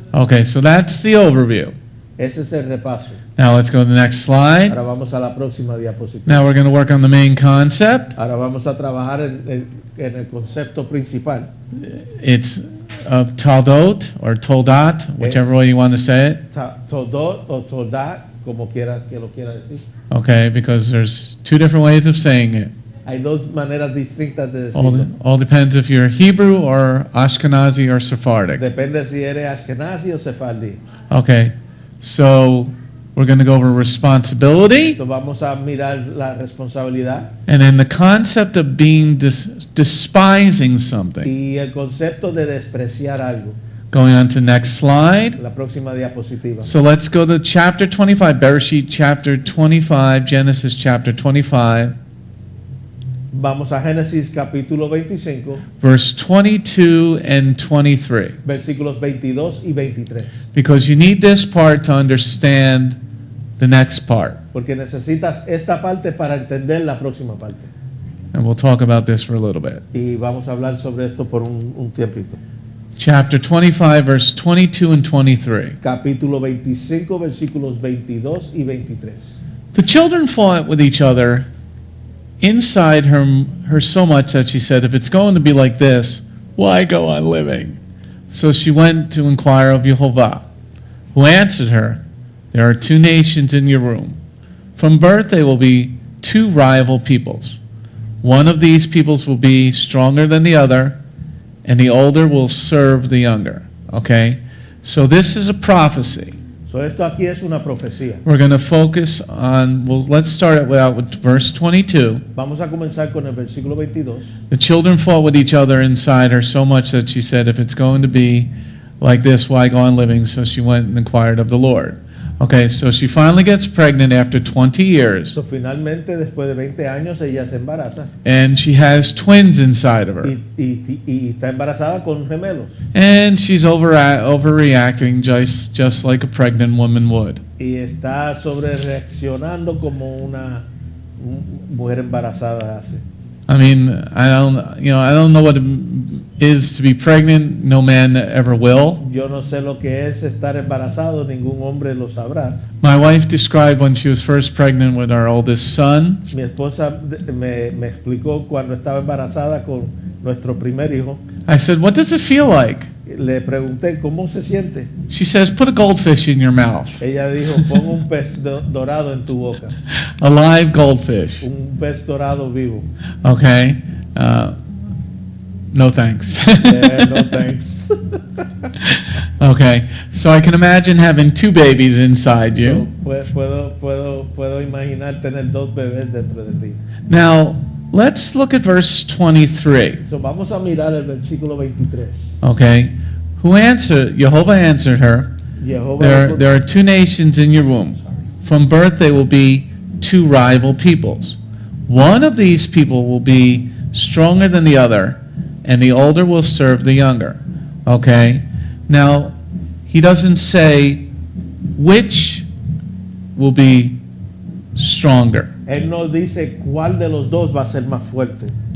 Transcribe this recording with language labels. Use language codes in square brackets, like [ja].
[en] Okay, so that's the overview. [es] Ese es el repaso. [en] Now let's go to the next slide. [es] Ahora vamos a la próxima diapositiva. [en] Now we're going to work on the main concept. [es] Ahora vamos a trabajar en el concepto principal. [en] It's of Tol'dot or Tol'dot, whichever way you want to say it. [es] Tol'dot o Tol'dot, como quiera que lo quiera decir. [en] Okay, because there's 2 different ways of saying it. [es] Hay 2 maneras distintas de decirlo. [en] All depends if you're Hebrew or Ashkenazi or Sephardic. [es] Depende si eres Ashkenazi o Sefardí. [en] Okay, so we're going to go over responsibility, [es] Entonces vamos a mirar la responsabilidad [en] and then the concept of being despising something. [es] y el concepto de despreciar algo. [en] Going on to next slide. [es] La próxima diapositiva. [en] So let's go to chapter 25, Bereshit chapter 25, Genesis chapter 25, [es] Vamos a Génesis capítulo 25, [en] verse 22 and 23. [es] versículos 22 y 23. [en] Because you need this part to understand the next part. [es] Porque necesitas esta parte para entender la próxima parte. [en] And we'll talk about this for a little bit. [es] Y vamos a hablar sobre esto por un tiempito. [en] Chapter 25, verse 22 and 23. [es] Capítulo 25, versículos 22 y 23. [en] The children fought with each other inside her so much that she said, if it's going to be like this, why go on living? So she went to inquire of Yehovah, who answered her, there are 2 nations in your room. From birth they will be 2 rival peoples. One of these peoples will be stronger than the other, and the older will serve the younger. Okay? So this is a prophecy. [es] So esto aquí es una profecía. [en] We're going to focus on, well, let's start out with verse 22. [es] Vamos a comenzar con el versículo 22. [en] The children fought with each other inside her so much that she said, if it's going to be like this, why go on living? So she went and inquired of the Lord. Okay, so she finally gets pregnant after 20 years, [es] So, finalmente, después de 20 años, ella se embaraza [en] and she has twins inside of her. [es] y está embarazada con gemelos. [en] And she's overreacting just like a pregnant woman would. [es] Y está sobre reaccionando como una mujer embarazada hace. [en] I mean, I don't know what it is to be pregnant. No man ever will. [es] Yo no sé lo que es estar embarazado, ningún hombre lo sabrá. [en] My wife described when she was first pregnant with our oldest son. [es] Mi esposa me explicó cuando estaba embarazada con nuestro primer hijo. [en] I said, what does it feel like? [es] Le pregunté cómo se siente. [en] She says, put a goldfish in your mouth. [es] Ella dijo, pon un pez dorado en tu boca, [en] A live goldfish. [es] un pez dorado vivo. [en] Okay? No thanks. No thanks. Okay, so I can imagine having 2 babies inside So, you. [es] puedo imaginar tener 2 bebés dentro de ti. [en] Now, let's look at verse 23. [es] So, vamos a mirar el versículo 23. [en] Okay? Jehovah answered her, [es] Jehová [en] there are 2 nations in your womb. From birth they will be 2 rival peoples. One of these people will be stronger than the other, and the older will serve the younger. Okay? Now, he doesn't say which will be stronger. [es] Él no dice cuál de los dos va a ser más fuerte.